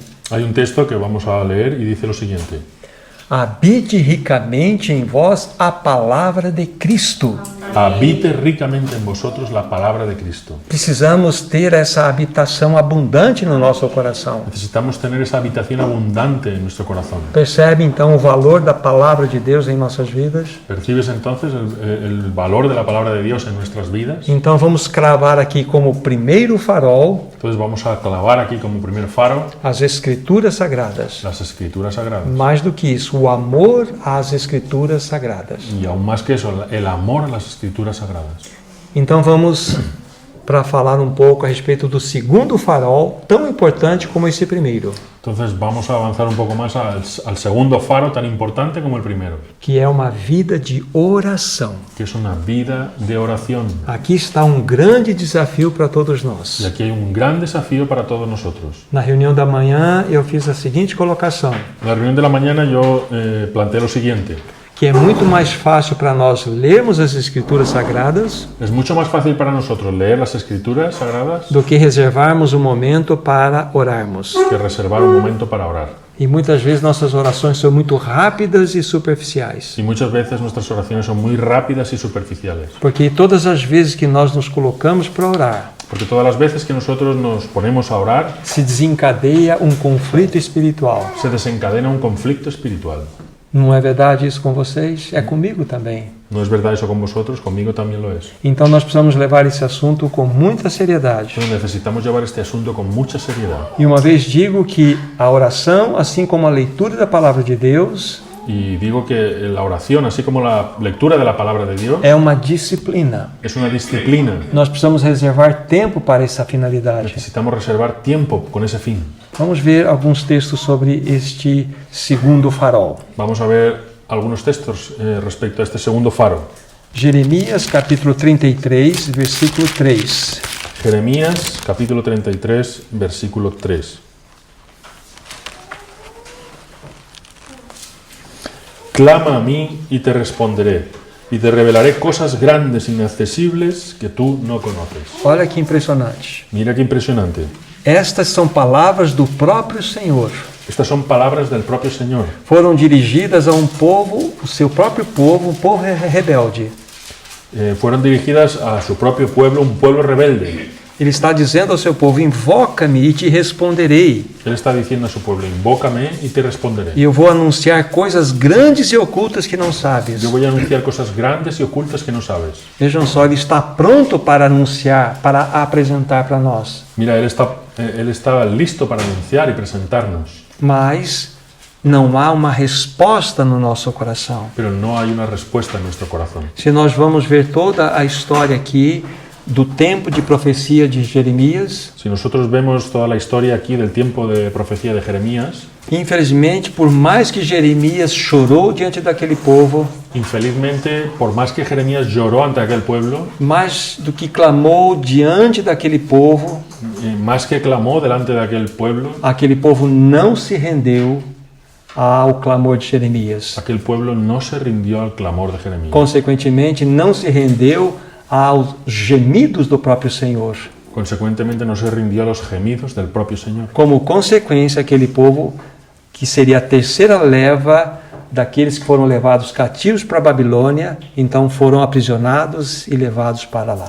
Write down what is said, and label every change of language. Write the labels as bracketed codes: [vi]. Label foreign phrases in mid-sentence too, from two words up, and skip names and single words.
[es] Hay un texto que vamos a leer y dice lo siguiente. [pt] habite ricamente em vós a palavra de Cristo. [es] Habite ricamente en vosotros la palabra de Cristo. [pt] Precisamos ter essa habitação abundante no nosso coração. [es] Necesitamos tener esa habitación abundante en nuestro corazón. [pt] Percebe então o valor da palavra de Deus em nossas vidas? [es] ¿Percibes entonces el valor de la palabra de Dios en nuestras vidas? [pt] Então vamos cravar aqui como primeiro farol [es] Entonces vamos a clavar aquí como primer faro [pt] as Escrituras Sagradas. [es] las Escrituras Sagradas. [pt] Mais do que isso, o amor às Escrituras Sagradas. [es] Y aún más que eso, el amor a las Escrituras Sagradas. [pt] Então vamos para falar um pouco a respeito do segundo farol, tão importante como esse primeiro, [es] Entonces vamos a avanzar un poco más al segundo faro tan importante como el primero, [pt] que é uma vida de oração. [es] que es una vida de oración. [pt] Aqui está um grande desafio para todos [es] Y [pt] nós. [es] aquí hay un gran desafío para todos nosotros. [pt] Na reunião da manhã eu fiz a seguinte colocação, [es] En la reunión de la mañana yo planteé lo siguiente. [pt] que é muito mais fácil para nós lermos as Escrituras Sagradas [es] Es mucho más fácil para nosotros leer las Escrituras Sagradas [pt] do que reservarmos um momento para orarmos. [es] que reservar un momento para orar. [pt] E muitas vezes nossas orações são muito rápidas e superficiais. [es] Y muchas veces nuestras oraciones son muy rápidas y superficiales. [pt] Porque todas as vezes que nós nos colocamos para orar, [es] Porque todas las veces que nosotros nos ponemos a orar, [pt] se desencadeia um conflito espiritual. [es] se desencadena un conflicto espiritual. [pt] Não é verdade isso com vocês? É comigo também. [es] ¿No es verdad eso con vosotros? Conmigo también lo es. [pt] Então nós precisamos levar esse assunto com muita seriedade. [es] Entonces necesitamos llevar este asunto con mucha seriedad. [pt] E uma vez digo que a oração, assim como a leitura da palavra de Deus, [es] Y digo que la oración, así como la lectura de la palabra de Dios, [pt] é uma disciplina. [es] es una disciplina. [pt] Nós precisamos reservar tempo para essa finalidade. [es] Necesitamos reservar tiempo con ese fin. [pt] Vamos ver alguns textos sobre este segundo farol. [es] Vamos a ver algunos textos respecto a este segundo faro. [pt] Jeremias capítulo 33, versículo 3. [es] Jeremías, capítulo 33, versículo 3. Clama a mí y te responderé, y te revelaré cosas grandes e inaccesibles que tú no conoces. [pt] Olha que impressionante. [es] Mira qué impresionante. [pt] Estas são palavras do próprio Senhor. [es] Estas son palabras del propio Señor. [pt] Foram dirigidas a um povo, o seu próprio povo, um povo rebelde. [es] Fueron dirigidas a su propio pueblo, un pueblo rebelde. [pt] Ele está dizendo ao seu povo: invoca-me e te responderei. [es] Él está diciendo a su pueblo, invócame y te responderé. [pt] E eu vou anunciar coisas grandes e ocultas que não sabes. [es] Yo voy a anunciar cosas grandes y ocultas que no sabes. [pt] Vejam só, ele está pronto para anunciar, para apresentar para nós. [es] Mira, él está listo para anunciar y presentarnos, [pt] Mas não há uma resposta no nosso coração. [es] pero no hay una respuesta en nuestro corazón. [pt] Se nós vamos ver toda a história aqui do tempo de profecia de Jeremias, [es] Si nosotros vemos toda la historia aquí del tiempo de profecía de Jeremías, [pt] infelizmente, por mais que Jeremias chorou diante daquele povo, [es] infelizmente, por más que Jeremías lloró ante aquel pueblo, [pt] mais do que clamou diante daquele povo, [es] más que clamó delante de aquel [pt] aquele povo não se rendeu ao clamor de Jeremias. [es] aquel pueblo no se rindió al clamor de Jeremías. [pt] Consequentemente, não se rendeu aos gemidos do próprio Senhor. [es] Consecuentemente, no se rindió a los gemidos del propio Señor. [pt] Como consequência, aquele povo, que seria a terceira leva daqueles que foram levados cativos para a Babilônia, então foram aprisionados e levados para lá.